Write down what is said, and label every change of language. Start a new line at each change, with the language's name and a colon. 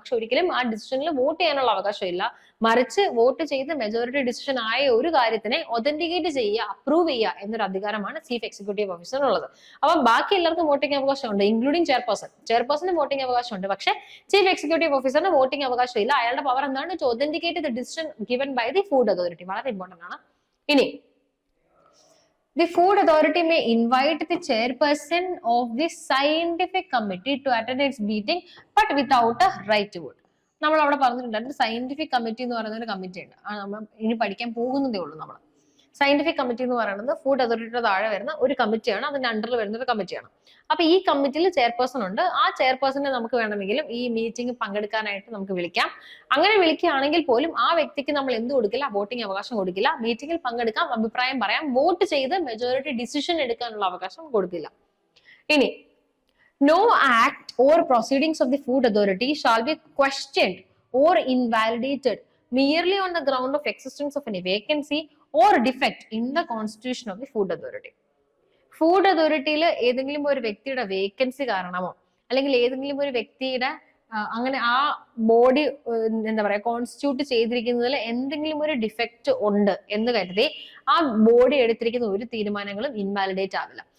Malayalam: പക്ഷെ ഒരിക്കലും ആ ഡിസിഷനിൽ വോട്ട് ചെയ്യാനുള്ള അവകാശമില്ല. മറിച്ച് വോട്ട് ചെയ്ത് മെജോറിറ്റി ഡിസിഷൻ ആയ ഒരു കാര്യത്തിനെ ഒതന്റിക്കേറ്റ് ചെയ്യുക, അപ്രൂവ് ചെയ്യുക എന്നൊരു അധികാരമാണ് ചീഫ് എക്സിക്യൂട്ടീവ് ഓഫീസറിനുള്ളത്. അപ്പൊ ബാക്കി എല്ലാവർക്കും വോട്ടിംഗ് അവകാശമുണ്ട്, ഇൻക്ലൂഡിംഗ് ചെയർപേഴ്സണിന് വോട്ടിംഗ് അവകാശമുണ്ട്. പക്ഷെ ചീഫ് എക്സിക്യൂട്ടീവ് ഓഫീസറിന് വോട്ടിംഗ് അവകാശമില്ല. അയാളുടെ പവർ എന്താണ്?
English: To authenticate the decision given by the food authority.
Malayalam: വളരെ ഇമ്പോർട്ടന്റ് ആണ്.
English: ഇനി the food authority may invite the chairperson of the scientific committee to attend its meeting but without a right to vote.
Malayalam: നമ്മൾ അവിടെ പറഞ്ഞിട്ടുണ്ടായിരുന്നു scientific committee എന്ന് പറയുന്ന ഒരു committee ഉണ്ട്. നമ്മൾ ഇനി പഠിക്കാൻ പോകുന്നതേ ഉള്ളൂ. നമ്മൾ സയന്റിഫിക് കമ്മിറ്റി എന്ന് പറയുന്നത് ഫുഡ് അതോറിറ്റിയുടെ താഴെ വരുന്ന ഒരു കമ്മിറ്റിയാണ്, അതിന്റെ അണ്ടറിൽ വരുന്ന ഒരു കമ്മിറ്റിയാണ്. അപ്പൊ ഈ കമ്മിറ്റിയിൽ ചെയർപേഴ്സൺ ഉണ്ട്. ആ ചെയർപേഴ്സണെ നമുക്ക് വേണമെങ്കിലും ഈ മീറ്റിംഗ് പങ്കെടുക്കാനായിട്ട് നമുക്ക് വിളിക്കാം. അങ്ങനെ വിളിക്കുകയാണെങ്കിൽ പോലും ആ വ്യക്തിക്ക് നമ്മൾ എന്ത് കൊടുക്കില്ല? വോട്ടിംഗ് അവകാശം കൊടുക്കില്ല. മീറ്റിംഗിൽ പങ്കെടുക്കാം, അഭിപ്രായം പറയാം, വോട്ട് ചെയ്ത് മെജോറിറ്റി ഡിസിഷൻ എടുക്കാനുള്ള അവകാശം കൊടുക്കില്ല.
English: ഇനി no act or proceedings of the food authority shall be questioned or invalidated merely on the ground of existence of any vacancy or defect in the constitution of the food authority.
Malayalam: Food അതോറിറ്റിയിൽ ഏതെങ്കിലും ഒരു വ്യക്തിയുടെ vacancy കാരണമോ അല്ലെങ്കിൽ ഏതെങ്കിലും ഒരു വ്യക്തിയുടെ അങ്ങനെ ആ ബോഡി എന്താ പറയാ കോൺസ്റ്റിറ്റ്യൂട്ട് ചെയ്തിരിക്കുന്നതിൽ എന്തെങ്കിലും ഒരു ഡിഫക്റ്റ് ഉണ്ട് എന്ന് കരുതി ആ ബോഡി എടുത്തിരിക്കുന്ന ഒരു തീരുമാനങ്ങളും ഇൻവാലിഡേറ്റ് ആവില്ല.